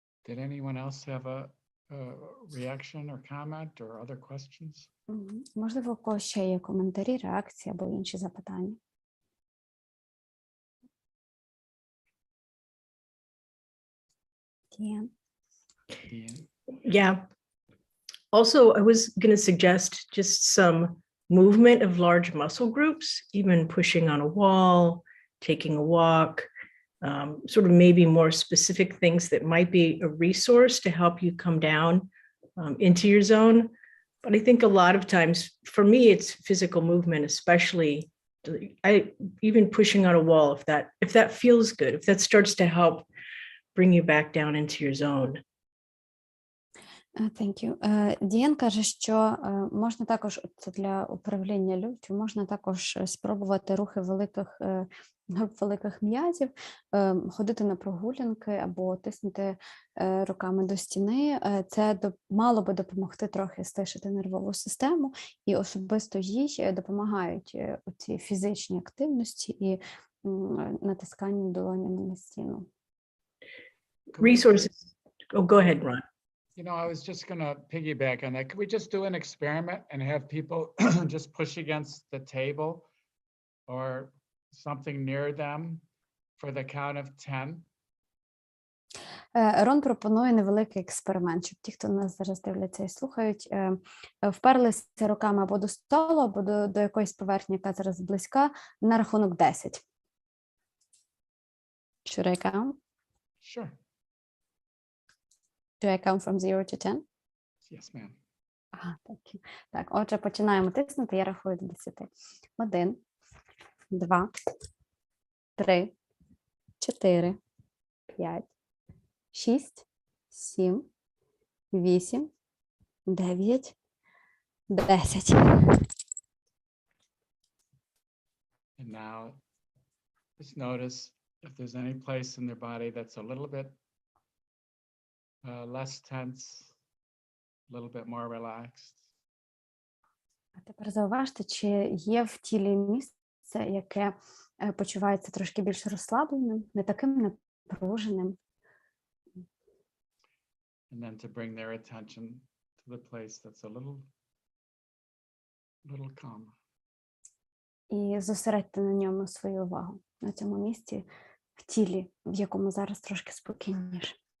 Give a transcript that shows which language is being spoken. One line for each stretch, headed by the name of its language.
English: Did anyone else have a reaction or comment or other questions?
Ukrainian: Можливо, у когось ще є коментарі, реакції або інші запитання?
English: Yeah. Also, I was going to suggest just some movement of large muscle groups, even pushing on a wall, taking a walk, sort of maybe more specific things that might be a resource to help you come down into your zone. But I think a lot of times, for me, it's physical movement, especially even pushing on a wall, if that feels good, if that starts to help bring you back down into your zone. Thank you.
Ukrainian: Діан каже, що можна також, це для управління люттю, можна також спробувати рухи великих м'язів, ходити на прогулянки або тиснути руками до стіни. Це мало би допомогти трохи стишити нервову систему, і особисто їй допомагають ці фізичні активності і натискання долонями на стіну.
English: Resources. Oh, go ahead, Ron. You know, I was just going to piggyback on that. Could we just do an experiment and have people just push against the table or something near them for the count of 10?
Ukrainian: Рон пропонує невеликий експеримент, щоб ті, хто нас зараз дивляться і слухають, вперлися руками або до столу, або до якоїсь поверхні, яка зараз близька, на рахунок 10.
English: Should I count? Sure. Should I count from 0 to 10? Yes, ma'am.
Ukrainian: Так, отже, починаємо тиснути, я рахую до 10. 1, 2, 3, 4, 5, 6, 7, 8, 9, 10.
English: And now just notice if there's any place in their body that's a little bit less tense, a little bit more relaxed.
Ukrainian: А тепер зауважте, чи є в тілі місце, яке почувається трошки більш розслабленим, не таким напруженим.
English: And then to bring their attention to the place that's a little calmer.
Ukrainian: І зосередьте на ньому свою увагу, на цьому місці в тілі, в якому зараз трошки спокійніше.